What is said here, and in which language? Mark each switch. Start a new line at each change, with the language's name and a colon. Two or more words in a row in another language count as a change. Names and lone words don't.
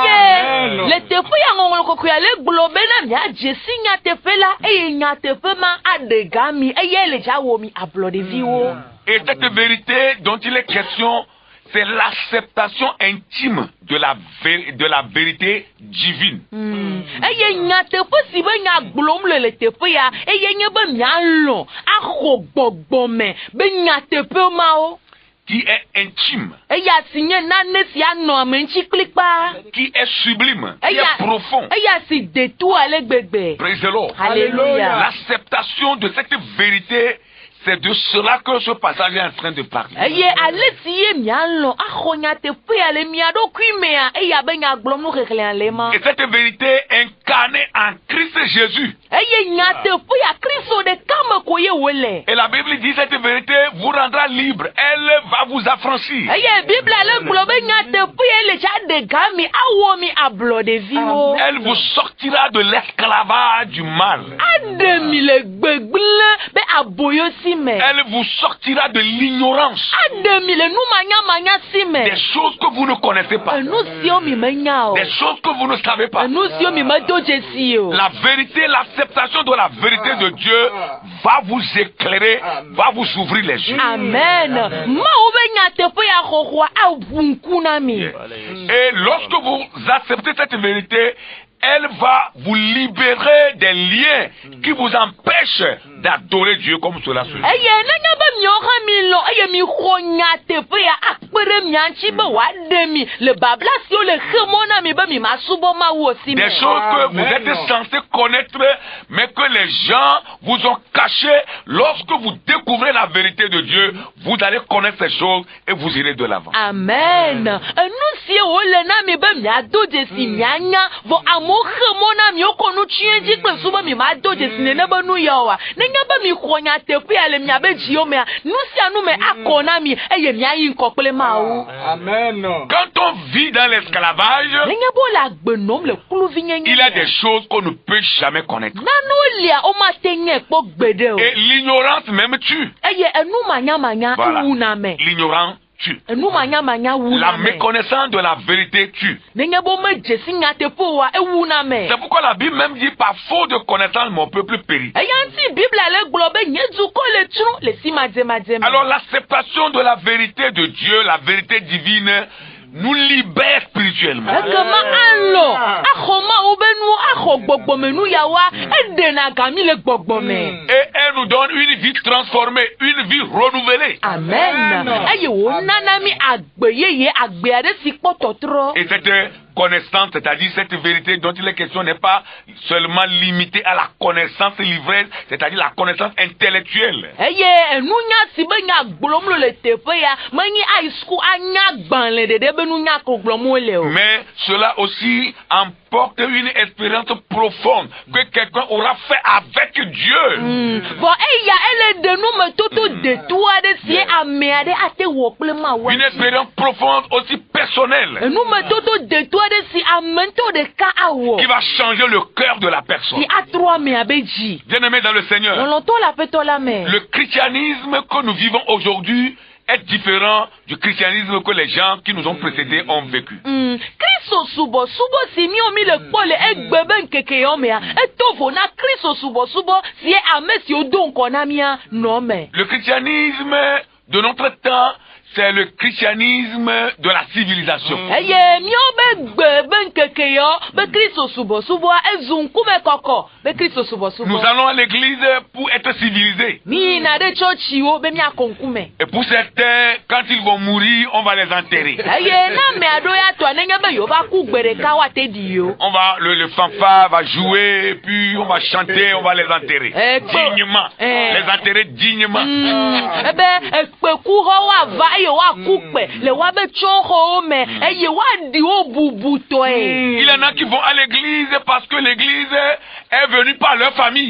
French: Et cette vérité dont il est question, c'est l'acceptation intime de la vérité divine. Qui est intime, qui est sublime, qui est profond.
English: Praise the Lord.
French: Alléluia. L'acceptation de cette vérité, c'est de cela que ce passage est en train de parler. Et cette vérité incarne incarné en Christ Jésus.
Ewe: eye nyateƒe ya kristo ɖeka me ko ye wòle.
French: Et la Bible dit cette vérité vous rendra libre. Elle va vous affranchir.
Ewe: eye biblia le gblɔ be nyateƒe ye le tsa ɖe ga mi awɔ mi ablɔɖeviwo.
French: Elle vous sortira de l'esclavage du mal.
Ewe: aɖe mi le gbegblẽ be aboyo si me.
French: Elle vous sortira de l'ignorance.
Ewe: aɖe mi le numanyamanya si me.
French: Des choses que vous ne connaissez pas.
Ewe: enu siwo mi menya o.
French: Des choses que vous ne savez pas.
Ewe: enu siwo mi medo dzesi o.
French: La vérité, l'acceptation de la vérité de Dieu va vous éclairer, va vous ouvrir les yeux.
Ewe: amen. mawo be nyateƒe ya xɔxɔa aʋu ŋku na mi.
French: Et lorsque vous acceptez cette vérité, elle va vous libérer des liens qui vous empêchent d'adorer Dieu comme cela se dit.
Ewe: eye nenye be miawo hã mi lɔ eye mi xɔ nyateƒe ya akpe ɖe mia ŋuti be wòaɖe mi le babla siwo le xe mɔ na mi be mi ma subɔ Mawu o si me.
French: Des choses que vous êtes censés connaître, mais que les gens vous ont cachées. Lorsque vous découvrez la vérité de Dieu, vous allez connaître ces choses et vous irez de l'avant.
Ewe: amen. enu siwo wòle na mi be miado dzesi mianya vɔ amewo xe mɔ na mi wokɔ nu tsyɔ̃e dzi kple su be mi ma do dzesi nene be nu ya oa nenye be mi xɔ nyateƒe ya le miabe dziwo mea nu sia nu me akɔ na mi eye miayi ŋkɔ kple Mawu. Amen.
French: Quand on vit dans l'esclavage,
Ewe: nenye be wole agbe nɔm le kluvinyenye
French: il y a des choses qu'on ne peut jamais connaître.
Ewe: nanewo lia womate nye kpɔ gbeɖe o.
French: Et l'ignorance même tue.
Ewe: eye enu manyamanya
French: Voilà.
Ewe: wuna me.
French: L'ignorance tue.
Ewe: enu manyamanya
French: La
Ewe: wuna me.
French: méconnaissance de la vérité tue.
Ewe: nenye be womedze nyateƒe oa ewuna me.
French: C'est pourquoi la Bible même dit par faute de connaissance mon peuple périt.
Ewe: eya ŋuti biblia le gblɔ be nye dukɔ le tsrɔ̃ le si madzemadze me.
French: Alors l'acceptation de la vérité de Dieu, la vérité divine, nous libère spirituellement.
Ewe: ekema alɔ axɔ Mawu be nuwo axɔ gbɔgbɔmenu yawoa eɖena gami le gbɔgbɔme.
French: Et elle nous donne une vie transformée, une vie renouvelée.
Ewe: amen. eye wònana mi agbe yeye agbe aɖe si kpɔ tɔtrɔ.
French: Et cette connaissance, c'est-à-dire cette vérité dont il est question, n'est pas seulement limitée à la connaissance l'ivresse, c'est-à-dire la connaissance intellectuelle.
Ewe: eye enunya si be nya gblɔm le teƒe ya menye ayi suku anya gbalẽ ɖeɖe be nunya ko gblɔm wole o.
French: Mais cela aussi emporte une expérience profonde que quelqu'un aura fait avec Dieu.
Ewe: vɔ eya ele ɖe numetoto detu aɖe si ame aɖe ate wɔ kple Mawu.
French: Une expérience profonde aussi personnelle
Ewe: numetoto detu aɖe si ame ŋutɔ ɖeka awɔ.
French: qui va changer le cœur de la personne.
Ewe: si atrɔ amea be dzi.
French: Bien-aimés dans le Seigneur,
Ewe: lɔlɔtɔ le aƒetɔ la me.
French: le christianisme que nous vivons aujourd'hui est différent du christianisme que les gens qui nous ont précédés ont vécu.
Ewe: Kristo subɔsubɔ si mi le kpɔ le egbe be nkeke yawo mea eto vo na Kristo subɔsubɔ si ame siwo do ŋkɔ na mía nɔ me.
French: Le christianisme de notre temps, c'est le christianisme de la civilisation.
Ewe: eye míawo be gbe be nkeke yawo be Kristo subɔsubɔa ezu ŋkume kɔkɔ be Kristo
French: Nous
Ewe: subɔsubɔ.
French: allons à l'église pour être civilisés.
Ewe: mi yina ɖe tsɔtsiwo be míakɔ ŋkume.
French: Et pour certains, quand ils vont mourir, on va les enterrer.
Ewe: eye na ame aɖewo ya tɔa nenye be yewo va ku gbe ɖeka woate ɖi yewo.
French: On va, le fanfare va jouer, puis on va chanter, on va les enterrer. Dignement. Les enterrer dignement.
Ewe: ebe ekpekuxɔwo ava eye woaku kpe le woabe tsɔxɔwo me eye woaɖi wo bubutɔe.
French: Il y en a qui vont à l'église parce que l'église est venue par leur famille.